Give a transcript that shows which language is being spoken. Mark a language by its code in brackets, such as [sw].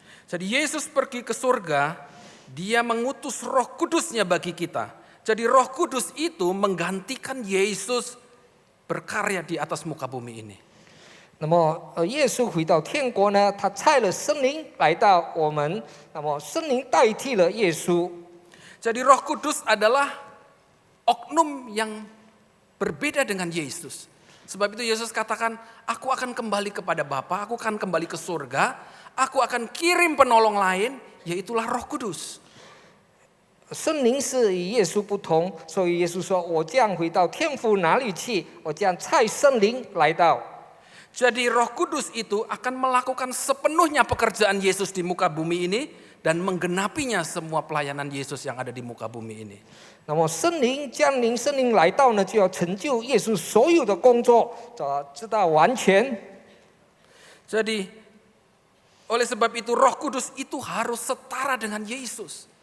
[id] Jadi Yesus pergi ke surga, dia mengutus Roh Kudusnya bagi kita. Jadi Roh Kudus itu menggantikan Yesus berkarya di atas muka bumi ini. [zh] 那么耶稣回到天国呢，他差了圣灵来到我们，那么圣灵代替了耶稣。 [id] Jadi Roh Kudus adalah oknum yang berbeda dengan Yesus. Sebab itu Yesus katakan, aku akan kembali kepada Bapa, aku akan kembali ke surga, aku akan kirim penolong lain, yaitulah Roh Kudus. [zh] 圣灵是与耶稣不同，所以耶稣说：“我将回到天父哪里去？我将差圣灵来到。” [id] Jadi Roh Kudus itu akan melakukan sepenuhnya pekerjaan Yesus di muka bumi ini dan menggenapinya semua pelayanan Yesus yang ada di muka bumi ini. [zh] 那么圣灵降临，圣灵来到呢，就要成就耶稣所有的工作，直到完全。 [id] Jadi oleh sebab itu Roh Kudus itu harus setara dengan Yesus.